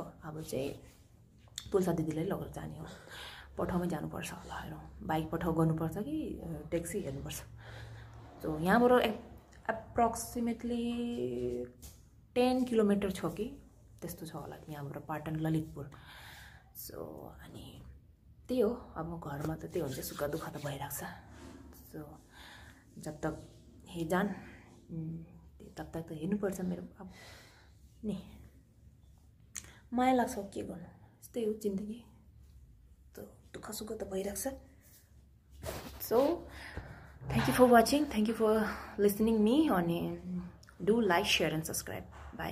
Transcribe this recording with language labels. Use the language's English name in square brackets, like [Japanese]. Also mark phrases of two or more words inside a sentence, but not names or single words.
[Nepali] अब चाहिँ तुलसा दिदीलाई लगेर जाने हो। पठाउमै जानुपर्छ होला, हेरौँ बाइक पठाउ गर्नुपर्छ कि ट्याक्सी हेर्नुपर्छ। सो यहाँबाट [English] approximately 10 kilometre [Nepali] छ कि त्यस्तो छ होला यहाँबाट पाटन ललितपुर। सो अनि त्यही हो, अब घरमा त त्यही हुन्छ, सुख दुःख त भइरहेको छ। सो [Hindi] जब तक हे जान तब तक [Nepali] त हेर्नुपर्छ मेरो। अब नि माया लाग्छ, के गर्नु, यस्तै हो जिन्दगी, त दुःख सुख त भइरहेको छ। [English] so thank you for watching, thank you for listening me, अनि do like share and subscribe, bye.